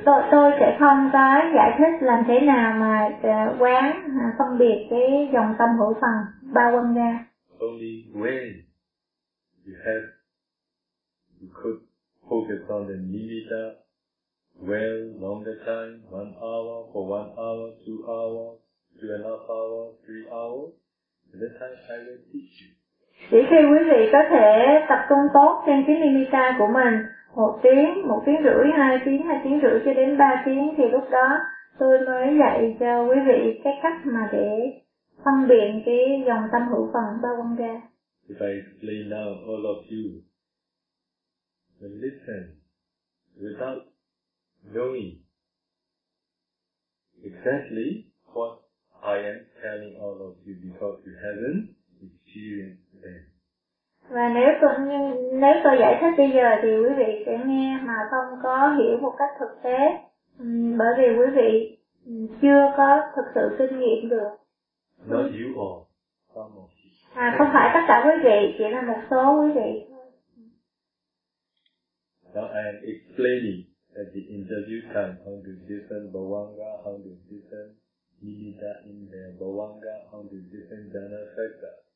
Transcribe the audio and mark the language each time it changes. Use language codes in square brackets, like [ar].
[vi] Tôi sẽ không có giải thích làm thế nào mà quán phân biệt cái dòng tâm hữu phần ba quân ra. [en] Only when you could focus on the nimitta well, longer time, 1 hour, for 1 hour, 2 hours, 2.5 hours, 3 hours, at that time I will teach you. [vi] Chỉ khi quý vị có thể tập trung tốt trên cái nimitta của mình 1 tiếng, 1 tiếng rưỡi, 2 tiếng, 2 tiếng rưỡi cho đến 3 tiếng thì lúc đó tôi mới dạy cho quý vị cái cách mà để phân biệt cái dòng tâm hữu phần ba quân ra. [en] If I explain now, all of you will listen without knowing exactly what I am telling all of you because you haven't experienced them. [vi] Và nếu tôi giải thích bây giờ thì quý vị sẽ nghe mà không có hiểu một cách thực tế, bởi vì quý vị chưa có thực sự kinh nghiệm được. [en] Not you all, some of you. [vi] À, không phải tất cả quý vị, chỉ là một số quý vị thôi. [en] Now I am explaining at the interview time how to discern Bhavanga, how to discern Nimitta in the Bhavanga, how to discern Dana Sakta.